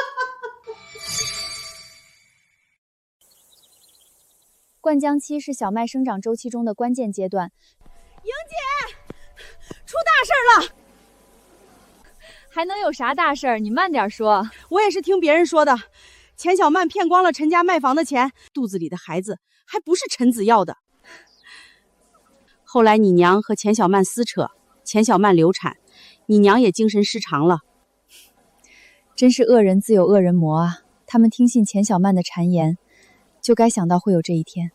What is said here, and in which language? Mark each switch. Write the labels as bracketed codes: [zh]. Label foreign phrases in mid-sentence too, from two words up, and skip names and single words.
[zh] 灌漿期是小麥生長週期中的關鍵階段。瑩姐，出大事了！還能有啥大事兒？你慢點說。我也是聽別人說的，錢小曼騙光了陳家賣房的錢，肚子裡的孩子還不是陳子耀的。後來你娘和錢小曼撕扯，錢小曼流產，你娘也精神失常了。真是惡人自有惡人磨啊！他們聽信錢小曼的讒言，就該想到會有這一天。